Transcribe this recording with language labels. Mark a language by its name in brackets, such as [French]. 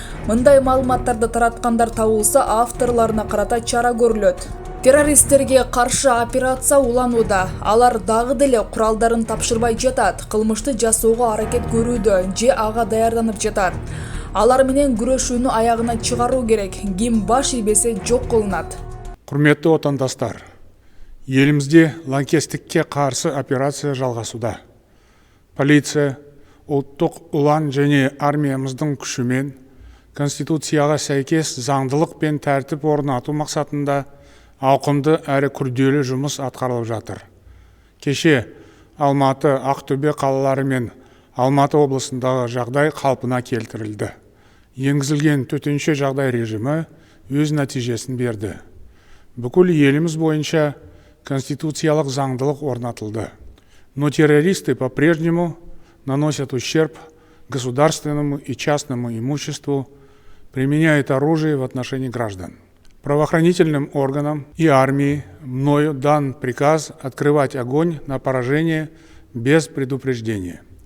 [Kyrgyz] Мындай маалыматтарды тараткандар табылса, авторлоруна карата чара көрүлөт. Террористтерге каршы операция уланууда. Алар дагы деле куралдарын тапшырбай жатат, кылмышты жасоого аракет көрүүдө же ага даярданып жатат. Алар менен күрөшүүнү аягына чыгаруу керек. Ким баш ийбесе жок кылынат. [Kazakh] Құрметті отандастар, елімізде лаңкестікке қарсы операция жалғасуда. Полиция, ұлттық ұлан және армиямыздың күшімен Конституцияға сәйкес заңдылық пен тәртіп орнату мақсатында ауқымды әрі күрделі жұмыс атқарылып жатыр. Кеше Алматы, Ақтөбе қалалары мен Алматы облысындағы жағдай қалпына келтірілді. Енгізілген төтенше жағдай режимі өз нәтижесін берді. Бүкіл еліміз бойынша конституциялық заңдылық орнатылды. [Russian] Но террористы по-прежнему наносят ущерб государственному и частному имуществу, применяют оружие в отношении граждан. Правоохранительным органам и армии мною дан приказ открывать огонь на поражение без предупреждения.